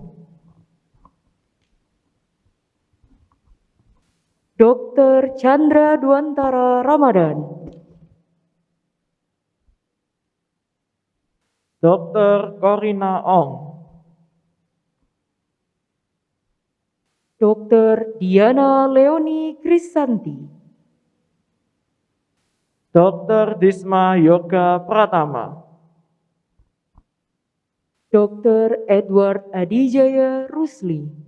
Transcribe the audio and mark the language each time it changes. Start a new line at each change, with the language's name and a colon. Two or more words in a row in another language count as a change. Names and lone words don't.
Indonesian: Dr. Chandra Duantara Ramadan, Dr. Corina Ong, Dr. Diana Leoni Krisanti, Dr. Disma Yoga Pratama, Dr. Edward Adijaya Rusli,